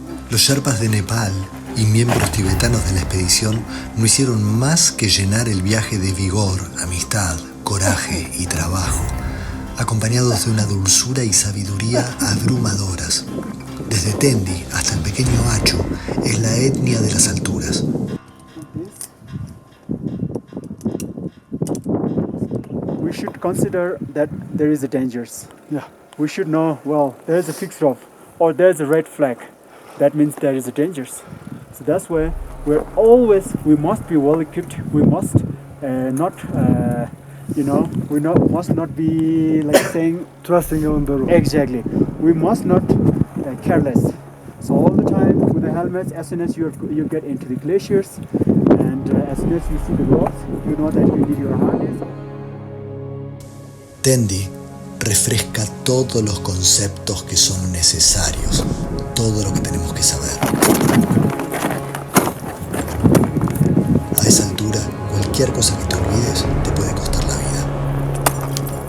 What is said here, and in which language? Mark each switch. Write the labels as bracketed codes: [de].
[es] Los Sherpas de Nepal y miembros tibetanos de la expedición no hicieron más que llenar el viaje de vigor, amistad, coraje y trabajo, acompañados de una dulzura y sabiduría abrumadoras. Desde Tendi hasta el pequeño Achu es la etnia de las alturas. [en] We should consider that there is a dangers. Yeah. We should know, well, there is a fixed rope or there is a red flag. That means there is a dangers. So that's why we must be well equipped. We must must not be like saying Trusting on the road. exactly. We must not careless. So all the time with the helmets, as soon as you get into the glaciers, and as soon as you see the rocks, you know that you need your harness. [es] Tendi refresca todos los conceptos que son necesarios, todo lo que tenemos que saber. A esa altura, cualquier cosa que te olvides te puede costar la vida.